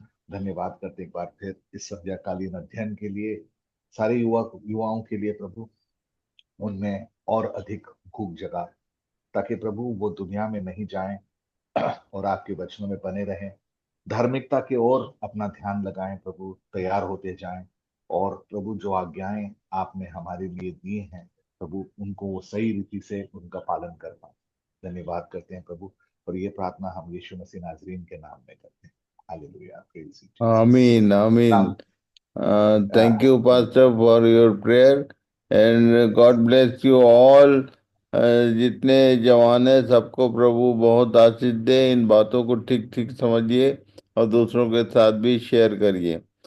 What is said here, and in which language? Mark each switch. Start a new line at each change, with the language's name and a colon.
Hindi: धन्यवाद करते एक बार फिर इस संध्याकालीन अध्ययन के लिए, सारे युवाओं के लिए प्रभु, उनमें और अधिक भूख जगा, ताकि प्रभु वो दुनिया में नहीं जाएं और आपके वचनों में बने रहें, धार्मिकता की ओर अपना ध्यान लगाएं प्रभु, तैयार होते जाएं, और प्रभु जो आज्ञाएं आपने हमारे लिए दी हैं प्रभु, उनको वो सही रीति से उनका पालन कर पाए। धन्यवाद करते हैं प्रभु, और ये प्रार्थना हम यीशु मसीह नाजरीन के नाम में करते हैं।
English: Hallelujah, praise Jesus. Amen, amen. Thank you, Pastor, for your prayer, and God bless you all.
Hindi: जितने जवान हैं सबको प्रभु बहुत आशीष दे। इन बातों को ठीक ठीक समझिए और दूसरों के साथ भी शेयर करिए।